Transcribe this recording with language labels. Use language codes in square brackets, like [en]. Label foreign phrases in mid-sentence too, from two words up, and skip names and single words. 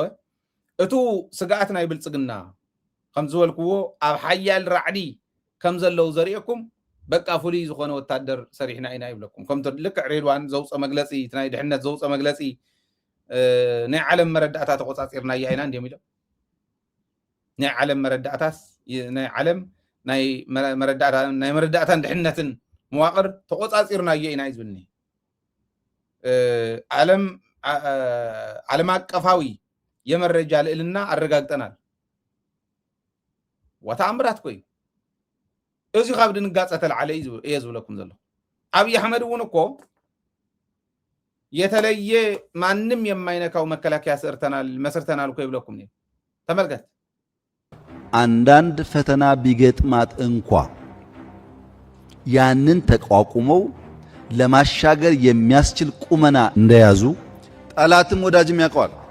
[ti] እቱ ስጋኣት ናይ ብልፅግና ከም ዝበልክዎ ኣብ ሓያል ራዕዲ ከም ዘለው ዘሪእኩም በቃ ፍሉይ ዝኾነ ወታደር ሰሪሕና ኢና ይብለኩም ከምቲ ልክዕ ሬድዋን ዘውፀ መግለፂ ናይ ድሕነት ዘውፀ መግለፂ ናይ ዓለም መረዳእታት ተቆፃፂርና ኢና እንዲም ኢሎም ናይ ዓለም መረዳእታት ናይ ዓለም ናይ መረዳእታን ድሕነትን መዋቅር ተቆፃፂርና ኢና ይዝብልኒ [am] ዓለም አቀፋዊ የመረጃ ልዕልና አረጋግጠናል [ti] ወታምራት ኮይ እዚ ካብ ድንጋፀ ተልዓለ እየ ዝብለኩም ዘሎ አብይ አሕመድ እውን እኮ [am] የተለየ ማንም የማይነካው መከላከያ መስርተናል እኮ [ti] ይብለኩም [am] ነው ተመልከት አንዳንድ ፈተና ቢገጥማት እንኳ ያንን ተቋቁመው ለማሻገር የሚያስችል ቁመና እንደያዙ ጠላትም ወዳጅም ያውቀዋል